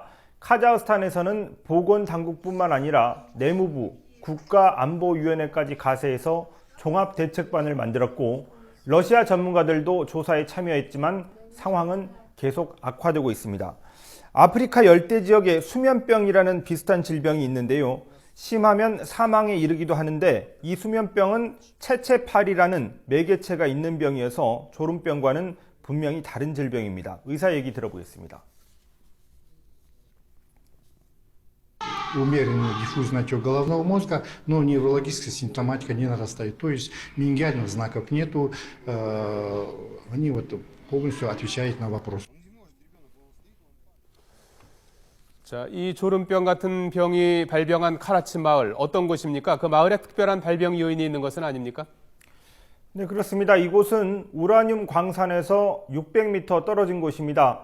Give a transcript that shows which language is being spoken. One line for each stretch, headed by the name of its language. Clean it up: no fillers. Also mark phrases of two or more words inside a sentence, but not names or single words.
Korean: 카자흐스탄에서는 보건당국뿐만 아니라 내무부, 국가안보위원회까지 가세해서 종합대책반을 만들었고 러시아 전문가들도 조사에 참여했지만 상황은 계속 악화되고 있습니다. 아프리카 열대 지역에 수면병이라는 비슷한 질병이 있는데요. 심하면 사망에 이르기도 하는데 이 수면병은 체체팔이라는 매개체가 있는 병이어서 졸음병과는 분명히 다른 질병입니다. 의사 얘기 들어보겠습니다.
Russian: Умеренный диффузный отек головного мозга, но неврологическая симптоматика не нарастает. То есть менингиальных знаков нету, они полностью отвечают на вопрос.
Korean: 자, 이 졸음병 같은 병이 발병한 카라치 마을, 어떤 곳입니까? 그 마을에 특별한 발병 요인이 있는 것은 아닙니까? 네, 그렇습니다. 이곳은 우라늄 광산에서 600m 떨어진 곳입니다.